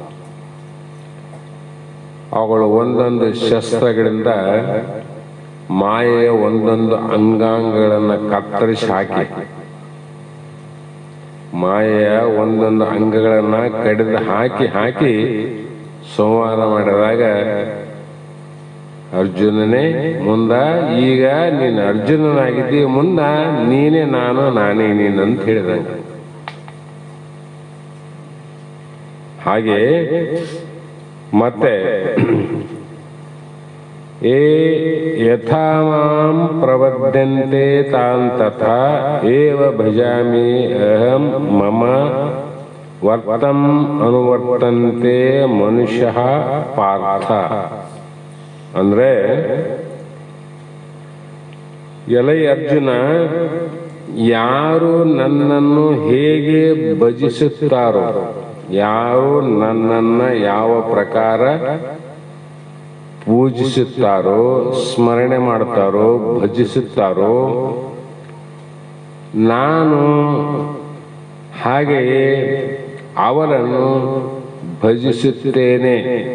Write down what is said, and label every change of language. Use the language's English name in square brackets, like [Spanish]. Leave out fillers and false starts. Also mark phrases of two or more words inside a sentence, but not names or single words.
[Kannada] ಅವುಗಳು ಒಂದೊಂದು ಶಸ್ತ್ರಗಳಿಂದ ಮಾಯೆಯ ಒಂದೊಂದು ಅಂಗಾಂಗಗಳನ್ನು ಕತ್ತರಿಸಿ ಹಾಕಿ, ಮಾಯೆಯ ಒಂದೊಂದು ಅಂಗಗಳನ್ನ ಕಡಿದು ಹಾಕಿ ಹಾಕಿ ಸಂಹಾರ ಮಾಡಿದಾಗ ಅರ್ಜುನನೇ ಮುಂದ, ಈಗ ನೀನು ಅರ್ಜುನನಾಗಿದ್ದೀಯ, ಮುಂದ ನೀನೇ ನಾನು ನಾನೇ ನೀನು ಅಂತ ಹೇಳಿದಂಗ. ಹಾಗೆ ಮತ್ತೆ [Sanskrit] ಏ ಯಥಾ ಮಾಂ ಪ್ರವದ್ಯಂತೆ ತಾನ್ ತಥಾ ಏವ ಭಜಾಮಿ ಅಹಂ ಮಮ ವರ್ತಂ ಅನುವರ್ತಂತೆ ಮನುಷ್ಯ ಪಾರ್ಥ. [Kannada] ಅಂದ್ರೆ ಎಲೈ ಅರ್ಜುನ, ಯಾರು ನನ್ನನ್ನು ಹೇಗೆ ಭಜಿಸುತ್ತಾರೋ, ಯಾರು ನನ್ನನ್ನ ಯಾವ ಪ್ರಕಾರ ಪೂಜಿಸುತ್ತಾರೋ, ಸ್ಮರಣೆ ಮಾಡ್ತಾರೋ, ಭಜಿಸುತ್ತಾರೋ, ನಾನು ಹಾಗೆಯೇ ಅವರನ್ನು ಭಜಿಸುತ್ತೇನೆ.